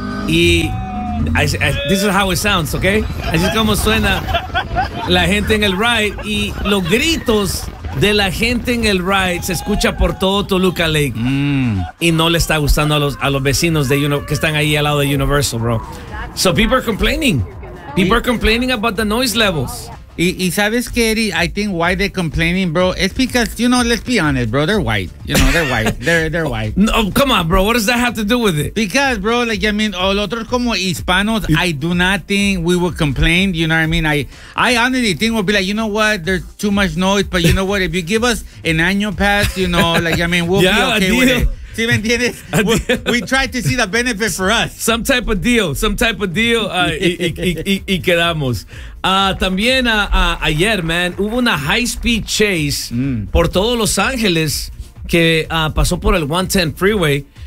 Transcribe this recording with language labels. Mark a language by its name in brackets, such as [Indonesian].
[English] Y this is how it sounds, okay? [Spanish] Así es como suena la gente en el ride. Y los gritos de la gente en el ride se escucha por todo Toluca Lake. Y no le está gustando a los vecinos de que están ahí al lado de Universal, bro. [English] So people are complaining. People are complaining about the noise levels. [Spanish] Y sabes qué, Eddie? [English] I think why they're complaining, bro, it's because, you know, let's be honest, bro, they're white. You know, they're white. They're white. No, come on, bro. What does that have to do with it? Because, bro, like, I mean, all [Spanish] otros como hispanos, [English] I do not think we would complain. You know what I mean? I honestly think we'll be like, you know what? There's too much noise. But you know what? If you give us an annual pass, you know, like, I mean, we'll be okay with it. [Spanish] ¿Sí me entiendes? [English] We tried to see the benefit for us. Some type of deal. Some type of deal. [Spanish] Y quedamos. También ayer, man, hubo una [English] high-speed chase [Spanish] por todo Los Ángeles que pasó por el 110 freeway.